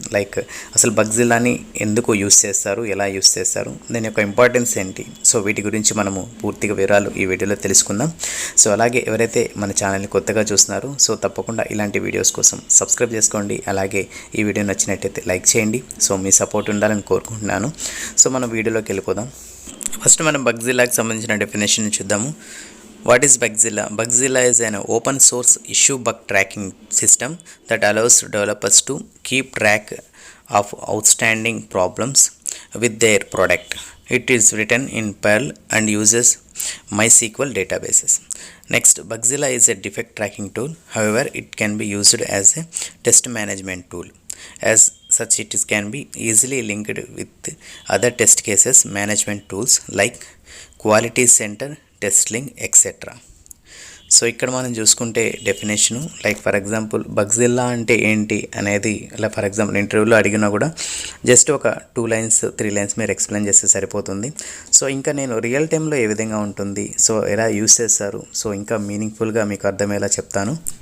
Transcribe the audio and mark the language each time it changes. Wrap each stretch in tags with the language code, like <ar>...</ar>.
<te>Like అసలు బగ్జిల్లాని ఎందుకు use చేస్తారు, ఎలా యూస్ చేస్తారు, దాని యొక్క ఇంపార్టెన్స్ ఏంటి, సో వీటి గురించి మనము పూర్తిగా వివరాలు ఈ వీడియోలో తెలుసుకుందాం. సో అలాగే ఎవరైతే మన ఛానల్ని కొత్తగా చూస్తున్నారు, సో తప్పకుండా ఇలాంటి వీడియోస్ కోసం సబ్స్క్రైబ్ చేసుకోండి. అలాగే ఈ వీడియో నచ్చినట్టయితే లైక్ చేయండి. సో మీ సపోర్ట్ ఉండాలని కోరుకుంటున్నాను. సో మనం వీడియోలోకి వెళ్ళిపోదాం. ఫస్ట్ మనం బగ్జిల్లాకి సంబంధించిన డెఫినేషన్ చూద్దాము.</te> <en>What is Bugzilla? Bugzilla is an open source issue bug tracking system that allows developers to keep track of outstanding problems with their product. It is written in Perl and uses MySQL databases. Next, Bugzilla is a defect tracking tool. However, it can be used as a test management tool. As such, it can be easily linked with other test cases management tools like Quality Center, TestLink, etc.</en> <te>So ఇక్కడ మనం చూసుకుంటే definition,</te> <en>like for example</en> <te>బగ్జిల్లా అంటే ఏంటి అనేది, అలా for example ఇంటర్వ్యూలో అడిగినా కూడా జస్ట్ ఒక</te> <en>2 lines 3 lines</en> <te>మీరు ఎక్స్ప్లెయిన్ చేస్తే సరిపోతుంది. సో ఇంకా నేను రియల్ టైంలో ఏ విధంగా ఉంటుంది, సో ఎలా యూస్ చేస్తారు, సో ఇంకా మీనింగ్ఫుల్గా మీకు అర్థమయ్యేలా చెప్తాను.</te>